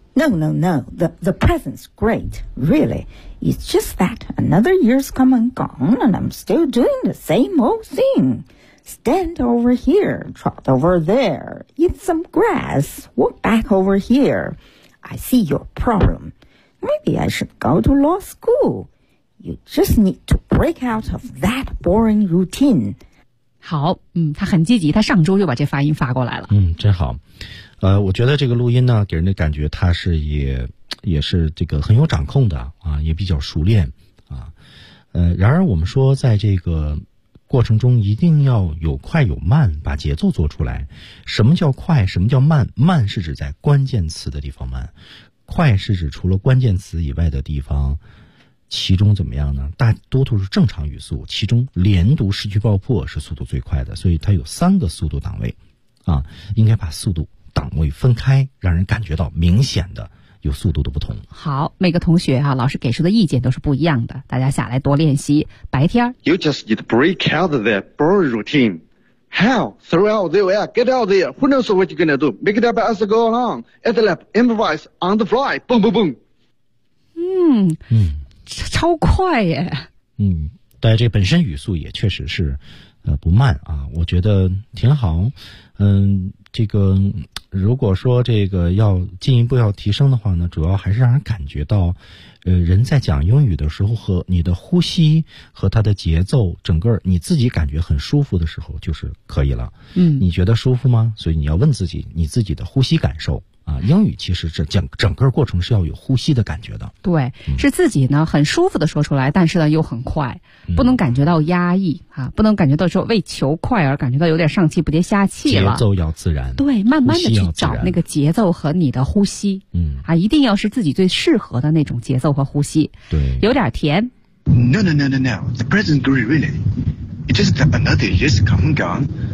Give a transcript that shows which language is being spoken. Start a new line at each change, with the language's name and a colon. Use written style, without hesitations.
English: ，No no no， the present's great， really， it's just that another year's come and gone， and I'm still doing the same old thing， stand over here， trot over there， eat some grass， walk back over here， I see your problem， maybe I should go to law school， you just need to break out of that boring routine。
Chinese: 好，他很积极，他上周就把这发音发过来了。真好。我觉得这个录音呢给人的感觉他是也是这个很有掌控的啊，也比较熟练啊。然而我们说在这个过程中一定要有快有慢，把节奏做出来。什么叫快，什么叫慢？慢是指在关键词的地方慢。快是指除了关键词以外的地方。其中怎么样呢？大多数是正常语速，其中连读失去爆破是速度最快的，所以它有三个速度档位啊，应该把速度档位分开，让人感觉到明显的有速度的不同。好，每个同学啊，老师给出的意见都是不一样的，大家下来多练习。白天
English: You just need to break out of that boring routine. How? Throw out the air, get out there. Who knows what you're gonna do? Make it up as you go along. At the lap, improvise on the fly. Boom, boom, boom.
Chinese: 超快耶。但这本身语速也确实是不慢啊，我觉得挺好。这个如果说这个要进一步要提升的话呢，主要还是让人感觉到人在讲英语的时候和你的呼吸和它的节奏，整个你自己感觉很舒服的时候就是可以了。嗯，你觉得舒服吗？所以你要问自己你自己的呼吸感受啊，英语其实是整个过程是要有呼吸的感觉的。对，是自己呢很舒服的说出来，但是呢又很快，不能感觉到压抑啊，不能感觉到说为求快而感觉到有点上气不接下气了。节奏要自然。对，慢慢的去找那个节奏和你的呼吸。嗯，啊，一定要是自己最适合的那种节奏和呼吸。对，有点甜。
English: No, the present great really, it's just another year's come and gone.